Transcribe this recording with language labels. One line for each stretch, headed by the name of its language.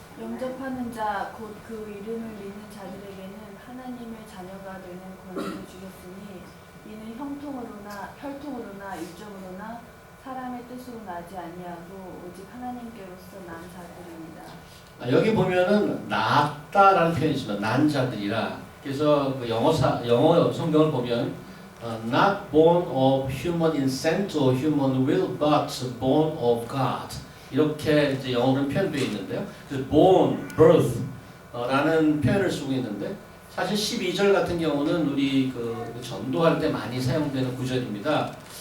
Korean: 영접하는 자 곧 그 이름을 믿는 자들에게는 하나님의 자녀가 되는 권한을 주셨으니 이는 혈통으로나 육적으로나 사람의 뜻으로 나지 아니하고 오직 하나님께로서 난 자들입니다. 여기 보면은 낳았다라는 표현이 있습니다. 난 자들이라. 그래서 그 영어 성경을 보면
English: not born of human descent or human will, but born of God.
Korean: 이렇게 이제 영어로는 표현되어 있는데요. 그래서 born, birth, 라는 표현을 쓰고 있는데 사실 12절 같은 경우는 우리 그 전도할 때 많이 사용되는 구절입니다.